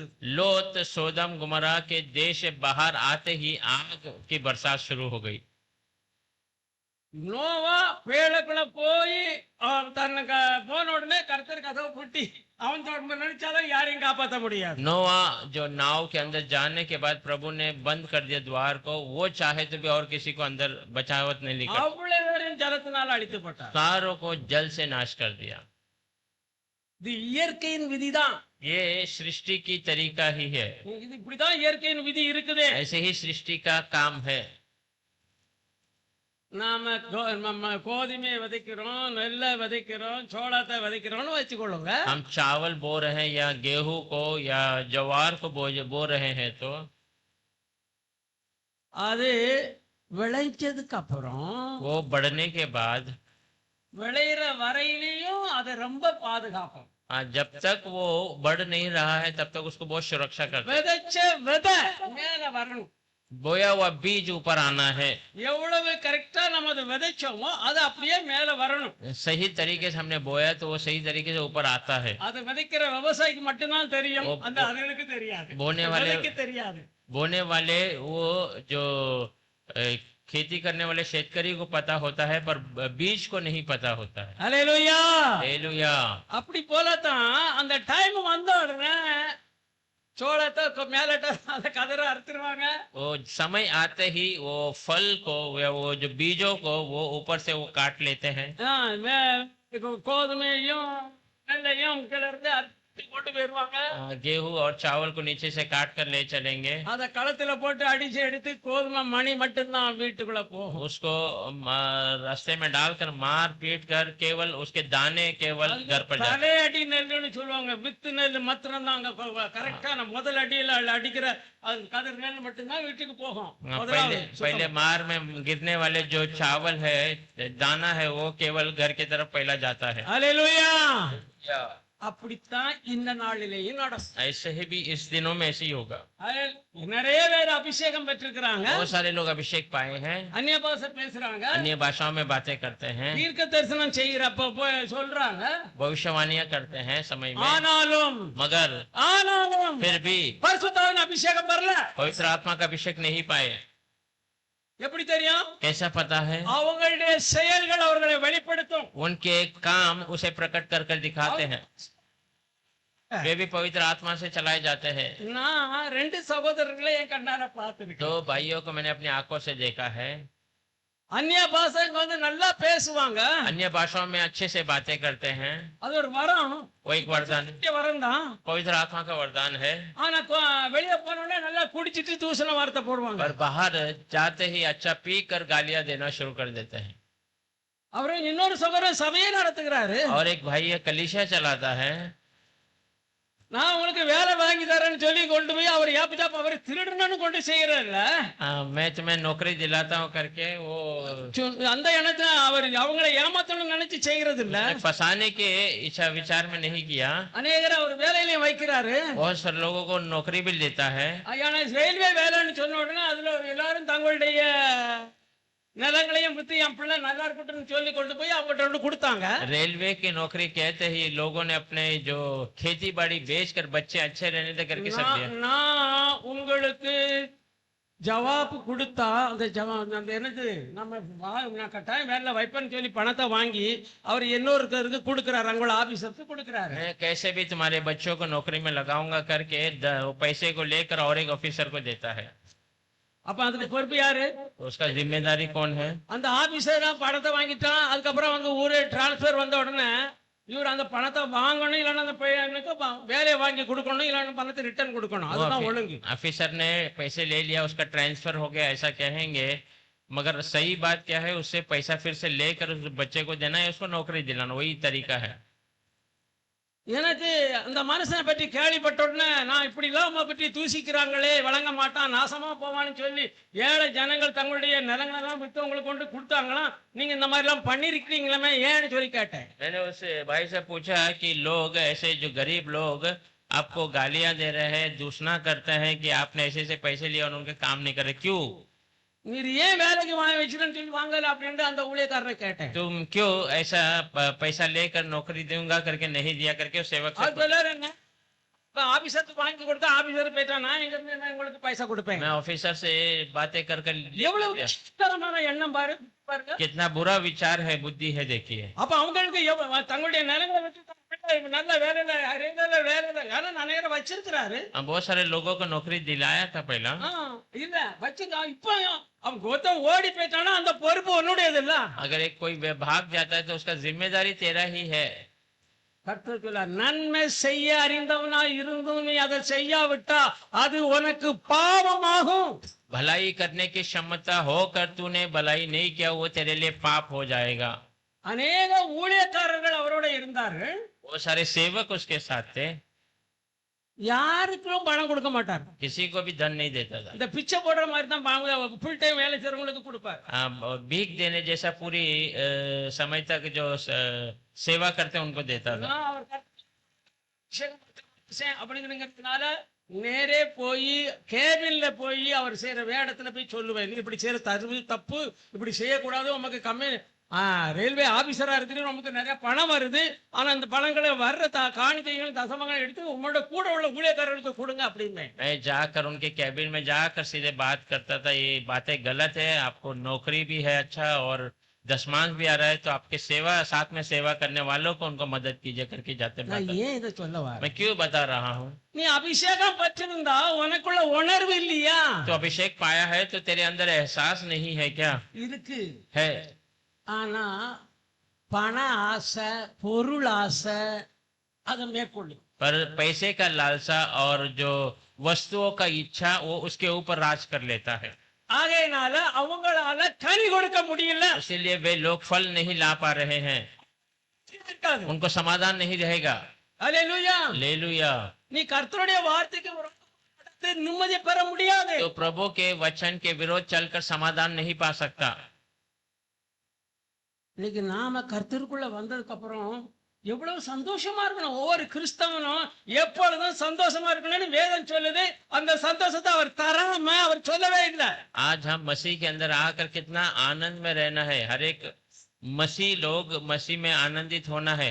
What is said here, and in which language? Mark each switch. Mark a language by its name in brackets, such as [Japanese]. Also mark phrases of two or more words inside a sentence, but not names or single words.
[Hindi] लोथ सोदम गुमरा के देश से बाहर आते ही आग की बरसात शुरू हो गई। [Tamil] நோவா பேழைக்குள்ள போய் தன்னுக்கு போன உடனே கர்த்தர் கதவை பூட்டி அவன் தொடர்பு நினைச்சாலும் யாரையும் காப்பாற்ற முடியாது. [Hindi] नोआ जो नाव के अंदर जाने के बाद प्रभु ने बंद कर दिया द्वार को, वो चाहे तो भी और किसी को अंदर बचावत नहीं लिखा, [Tamil] அவ்வளவு பேரும் ஜலத்தினால் அழித்துப்பட்டார். [Hindi] सारों को जल से नाश कर दिया। [Tamil] இது இயற்கையின் விதிதான். [Hindi] ये सृष्टि की तरीका ही है, [Tamil] இது இப்படிதான் இயற்கையின் விதி இருக்குது. [Hindi] ऐसे ही सृष्टि का काम है। [Tamil] நாம கோதுமையை விதைக்கிறோம், நெல்லை விதைக்கிறோம், சோளத்தை விதைக்கிறோம்னு வச்சுக்கொள்ளுங்க. [Hindi] हम चावल बो रहे हैं या गेहूं को या ज्वार को बो रहे हैं, तो [Tamil] அது விளைஞ்சதுக்கு அப்புறம் [Hindi] वो बढ़ने के बाद [Tamil] விளையிற வரையிலையும் அதை ரொம்ப பாதுகாப்போம். [Hindi] जब तक वो बढ़ नहीं रहा है तब तक उसको बहुत सुरक्षा करते हैं। [Tamil] விதைச்ச விதை மேல வரணும். [Hindi] बोया हुआ बीज ऊपर आना है, [Tamil] எவ்வளவு கரெக்டா நம்ம அதை விதைச்சோமோ அது அப்படியே மேல வரணும். [Hindi] सही तरीके से हमने बोया तो वो सही तरीके से ऊपर आता है। [Tamil] அதை விதைக்கிற விவசாயிக்கு மட்டும்தான் தெரியும், ஓ, அந்த அதுகளுக்கு தெரியாது, [Hindi] बोने वाले [Tamil] விதைக்கு தெரியாது. [Hindi] बोने वाले वो जो खेती करने वाले शेतकरी को पता होता है, पर बीज को नहीं पता होता है। [Tamil] அல்லேலூயா. [Hindi] हालेलुया। [Tamil] அப்படி போலதான் அந்த டைம் வந்த உடனே சோளத்தை மேலட்ட அந்த கதிரை அறுத்துருவாங்க. [Hindi] वो समय आते ही वो फल को या वो जो बीजों को वो ऊपर से वो काट लेते हैं। [Tamil] கோதுமையும் நெல்லையும் கிளர்ந்து அறுத்து கொண்டு போயிருவாங்க. [Hindi] गेहूं और चावल को नीचे से काट कर ले चलेंगे। [Tamil] அத களத்துல போட்டு அடிச்சு எடுத்து கோதுமை மணி மட்டும்தான் வீட்டுக்குள்ள போகும். उसको रास्ते में डालकर मार पीट कर केवल उसके दाने केवल घर पर जाते। தலை அடி நெல்லுன்னு சொல்லுவாங்க. வித்து நெல் மாத்திரம் தான் அங்க கரெக்டான முதல் அடியில அடிக்கிற அது கதிர் நெல் மட்டும்தான் வீட்டுக்கு போகும். [Hindi] पहले मार में गिरने वाले जो चावल है, दाना है, वो केवल घर की तरफ पहला जाता है। [Tamil] அல்லேலூயா. அப்படித்தான் இந்த நாளிலேயும் நடக்கும். [Hindi] ऐसे ही भी इस दिनों में ऐसे ही होगा। [Tamil] நிறைய பேர் அபிஷேகம் பெற்றிருக்கிறாங்க, [Hindi] बहुत सारे लोग अभिषेक पाए हैं, [Tamil] அந்நிய பாஷை பேசுறாங்க, [Hindi] अन्य भाषाओं में बातें करते हैं, [Tamil] தீர்க்க தரிசனம் செய்யறப்ப சொல்றாங்க. [Hindi] भविष्यवाणियां करते हैं समय में, [Tamil] ஆனாலும் [Hindi] मगर फिर भी [Tamil] பரிசுத்தாவின் அபிஷேகம் வரல. [Hindi] पवित्र आत्मा का अभिषेक नहीं पाए। [Tamil] எப்படி தெரியும்? [Hindi] कैसा पता है? [Tamil] அவங்களுடைய செயல்கள் அவர்களை வெளிப்படுத்தும். [Hindi] उनके काम उसे प्रकट कर कर दिखाते हैं। वे भी पवित्र आत्मा से चलाए जाते हैं। [Tamil] நான் ரெண்டு சகோதரர்களை என் கண்ணார பார்த்திருக்கேன். [Hindi] दो भाइयों को मैंने अपनी आंखों से देखा है। [Tamil] அந்நிய பாஷைங்க வந்து நல்லா பேசுவாங்க, [Hindi] अन्य भाषाओं में अच्छे से बातें करते हैं। [Tamil] அது ஒரு வரம். [Hindi] वो एक वरदान, [Tamil] வரம் தான். [Hindi] पवित्र आत्मा का वरदान है। [Tamil] ஆனா வெளியே போன உடனே நல்லா குடிச்சிட்டு தூசண வார்த்தை போடுவாங்க. [Hindi] पर बाहर जाते ही अच्छा पी कर गालियां देना शुरू कर देते हैं। [Tamil] அவரு இன்னொரு சகோதரர் சபையை நடத்துகிறாரு. [Hindi] और एक भाई ये कलीसिया चलाता है। [Tamil] நான் உங்களுக்கு வேலை வாங்கி தரேன்னு சொல்லி கொண்டு போய் அவர் ஏப்ப அவர் திருடணும்னு கொண்டு செய்யறதில்ல. [Hindi] मैं तुम्हें नौकरी दिलाता हूँ करके वो [Tamil] அந்த எண்ணத்தை அவர் அவங்களை ஏமாத்தணும்னு நினைச்சு செய்யறது இல்ல. [Hindi] फंसाने के इच्छा विचार में नहीं किया। [Tamil] அநேகர் அவர் வேலையிலையும் வைக்கிறாரு. [Hindi] बहुत सारे लोगों को नौकरी भी देता है। [Tamil] ஆனா ரயில்வே வேலைன்னு சொன்ன உடனே அதுல எல்லாரும் தங்களுடைய நிலங்களையும் வித்து என் பிள்ளை நல்லா இருக்கட்டும் சொல்லி கொண்டு போய் அவங்கள்ட்ட கொடுத்தாங்க. [Hindi] रेलवे की नौकरी कहते ही लोगों ने अपने जो खेती बाड़ी बेचकर बच्चे अच्छे रहने दे करके सब दिया। [Tamil] நான் உங்களுக்கு ஜவாப் கொடுத்தா அந்த என்னது நான் கட்டாயம் வேலை வைப்பேன்னு சொல்லி பணத்தை வாங்கி அவர் இன்னொருத்தருக்கு கொடுக்கிறாரு, அவங்கள ஆபீசருக்கு கொடுக்கிறாரு. [Hindi] मैं कैसे भी तुम्हारे बच्चों को नौकरी में लगाऊंगा करके पैसे को लेकर और एक ऑफिसर को देता है। [Tamil] அப்ப அதுக்கு பொறுப்பு யாரு? [Hindi] उसका जिम्मेदारी कौन है? [Tamil] அந்த ஆபீசர் பணத்தை வாங்கிட்டான். அதுக்கப்புறம் அவங்க ஊரே டிரான்ஸ்பர் வந்த உடனே இவர் அந்த பணத்தை வாங்கணும், இல்லைன்னா அந்த பையனுக்கு வேலையை வாங்கி கொடுக்கணும், இல்லைன்னா பணத்தை ரிட்டர்ன் கொடுக்கணும். அதுதான் ஒழுங்கு. [Hindi] ऑफिसर ने पैसे ले लिया, उसका ट्रांसफर हो गया ऐसा कहेंगे, मगर सही बात क्या है, उससे पैसा फिर से लेकर उस बच्चे को देना है, उसको नौकरी दिलाना, वही तरीका है। [Tamil] எனக்கு அந்த மனுஷனை பற்றி கேள்விப்பட்ட உடனே நான் இப்படி இல்லாம பற்றி தூசிக்கிறாங்களே, வழங்க மாட்டான், நாசமா போவான்னு சொல்லி ஏழை ஜனங்கள் தங்களுடைய நிலங்களெல்லாம் வித்து உங்களுக்கு கொண்டு கொடுத்தாங்களாம். நீங்க இந்த மாதிரி எல்லாம் பண்ணிருக்கீங்களே ஏன்னு சொல்லி கேட்டேன். [Hindi] मैंने उस भाई से पूछा कि लोग ऐसे जो गरीब लोग आपको गालियां दे रहे हैं, दूषणा करते हैं कि आपने ऐसे से पैसे लिए और उनके काम नहीं करे, क्यों? [Tamil] நீர் ஏன் வேலைக்கு வாங்க வச்சுன்னு சொல்லி வாங்கல அப்படின்னு அந்த ஊழியக்காரரை கேட்டேன். [Hindi] तुम क्यों ऐसा पैसा लेकर नौकरी दूंगा करके नहीं दिया करके उस सेवक से [Tamil] என்ன ஆபீசருக்கு வாங்கி கொடுத்தா ஆபீசர் போயிட்டா நான் எங்க இருந்து நான் உங்களுக்கு பைசா கொடுப்பேன். [Hindi] मैं ऑफिसर से बातें कर कर [Tamil] எவ்வளவு விசித்திரமான எண்ணம் பாருங்க. [Hindi] कितना बुरा विचार है, बुद्धि है, देखिए। [Tamil] அப்ப அவங்களுக்கு தங்களுடைய நிலங்களை வச்சு நல்ல வேலையில வேலையில ஏன்னா நிறைய வச்சிருக்கிறாரு. [Hindi] बहुत सारे लोगों को नौकरी दिलाया था पहला। [Tamil] இல்ல வச்சுக்கா. இப்ப அவன் கோத்தம் ஓடி போயிட்டானா அந்த பொறுப்பு உன்னுடையது இல்ல. [Hindi] अगर एक कोई भाग जाता है तो उसका जिम्मेदारी तेरा ही है। [Tamil] கர்த்தர் சொல்றார், நன்மை செய்ய அறிந்தவனா இருந்தும் நீ அதை செய்யாவிட்டா அது உனக்கு பாவமாகும். [Hindi] भलाई करने की क्षमता होकर तूने भलाई नहीं किया, वो तेरे लिए पाप हो जाएगा। [Tamil] அநேக ஊழியக்காரர்கள் அவரோட இருந்தார்கள். [Hindi] वो सारे सेवक उसके साथ थे। [Tamil] யாருக்கும் பணம் கொடுக்க மாட்டார். [Hindi] किसी को भी धन नहीं देता था। [Tamil] இந்த பிச்சை போடுற மாதிரி தான் [English] full time [Tamil] வேலை செய்யறவங்களுக்கு கொடுப்பார். [Hindi] भीख देने जैसा पूरी समय तक जो सेवा करते हैं उनको देता था। [Tamil] நான் அவர் அப்படிங்கிறதுனால நேரே போய் கேபின்ல போய் அவர் செய்யற வேடத்துல போய் சொல்லுவேன், நீ இப்படி செய்யற தப்பு, இப்படி செய்யக்கூடாது, உமக்கு கம்மி [English] railway officer [Tamil] இருக்குது, நமக்கு நிறைய பணம் வருது, ஆனா அந்த பணங்களை வர்ற காணிக்கைகள் தசமங்களை எடுத்து உங்களோட கூட உள்ள ஊழியக்காரர்களுக்கு கொடுங்க அப்படின்னு. [Hindi] मैं जाकर उनके कैबिन में जाकर सीधे बात करता था, ये बातें गलत है, आपको नौकरी भी है अच्छा और दशमांश भी आ रहा है, तो आपके सेवा साथ में सेवा करने वालों को उनको मदद कीजिए करके जाते [Tamil] நான் [Hindi] बात। [Tamil] ஏன் இதை சொல்ல வரேன்? [Hindi] मैं क्यों बता रहा हूँ? [Tamil] நீ அபிஷேகம் பெற்றிருந்தா உனக்குள்ள உணர்வு இல்லையா? [Hindi] तो अभिषेक पाया है तो तेरे अंदर एहसास नहीं है क्या? [Tamil] இருக்கு. [Hindi] है, [Tamil] ஆனா பண ஆசை, பொருள் ஆசை அதை மேற்கொள்ளும். [Hindi] पर पैसे का लालसा और जो वस्तुओं का इच्छा वो उसके ऊपर राज कर लेता है। [Tamil] ஆகையினால அவங்களால கனி கொடுக்க முடியல. [Hindi] इसीलिए वे लोग फल नहीं ला पा रहे हैं, [Tamil] இருக்காது. [Hindi] उनको समाधान नहीं रहेगा। [Tamil] அல்லேலூயா. [Hindi] हालेलुया। [Tamil] நீ கர்த்தருடைய வார்த்தைக்கு விரோதமா நிம்மதி பெற முடியாது. [Hindi] तो प्रभु के वचन के विरोध चलकर समाधान नहीं पा सकता। [Tamil] இன்னைக்கு நாம கர்த்தருக்குள்ள வந்ததுக்கு அப்புறம் எவ்வளவு சந்தோஷமா இருக்கணும். ஒவ்வொரு கிறிஸ்தவனும் எப்பொழுதும் சந்தோஷமா இருக்கணும்னு வேதம் சொல்லுது. அந்த சந்தோஷத்தை அவர் தராம அவர் சொல்லவே இல்லை. [Hindi] आज हम मसीह के अंदर आकर कितना आनंद में रहना है, हर एक मसीह लोग मसीह में आनंदित होना है।